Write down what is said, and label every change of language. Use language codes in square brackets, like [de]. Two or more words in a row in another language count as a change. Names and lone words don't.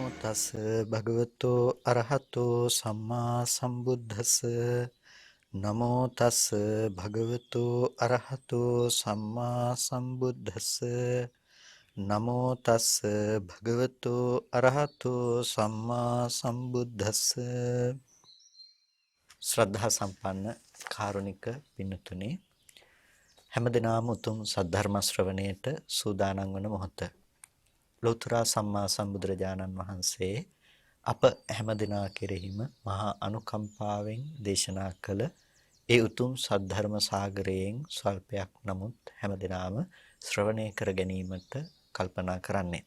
[pi] තස් භගවතෝ අරහතෝ සම්මා සම්බුද්දස්ස නමෝ තස් භගවතෝ අරහතෝ සම්මා සම්බුද්දස්ස නමෝ තස් භගවතෝ අරහතෝ සම්මා සම්බුද්දස්ස [si] ශ්‍රද්ධා සම්පන්න කාරුණික පින්තුනේ හැමදෙනාම උතුම් සද්ධර්ම ශ්‍රවණයට සූදානම් වන මොහොත ලෝතර සම්මා සම්බුදුරජාණන් වහන්සේ අප හැමදෙනා කෙරෙහිම මහා අනුකම්පාවෙන් දේශනා කළ ඒ උතුම් සද්ධර්ම සාගරයෙන් ස්වල්පයක් නමුත් හැමදෙනාම ශ්‍රවණය කර ගැනීමට කල්පනා කරන්නේ.